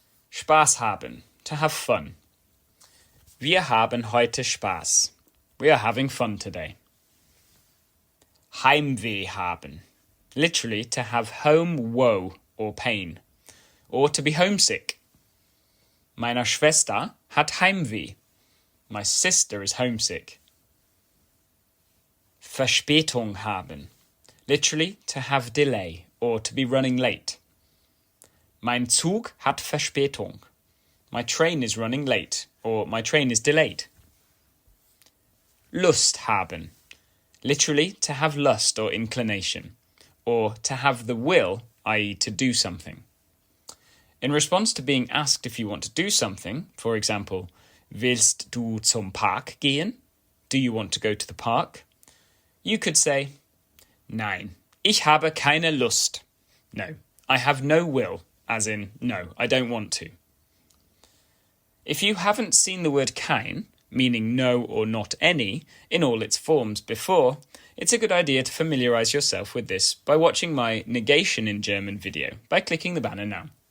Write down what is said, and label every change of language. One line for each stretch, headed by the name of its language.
German: Spaß haben.
English: To have fun.
German: Wir haben heute Spaß.
English: We are having fun today.
German: Heimweh haben.
English: Literally, to have home woe or pain, or to be homesick.
German: Meine Schwester hat Heimweh.
English: My sister is homesick.
German: Verspätung haben.
English: Literally, to have delay, or to be running late.
German: Mein Zug hat Verspätung.
English: My train is running late, or my train is delayed.
German: Lust haben.
English: Literally, to have lust or inclination, or to have the will, i.e. to do something. In response to being asked if you want to do something, for example,
German: willst du zum Park gehen?
English: Do you want to go to the park? You could say,
German: Nein, ich habe keine Lust.
English: No, I have no will, as in, no, I don't want to. If you haven't seen the word kein, meaning no or not any, in all its forms before, it's a good idea to familiarise yourself with this by watching my Negation in German video by clicking the banner now.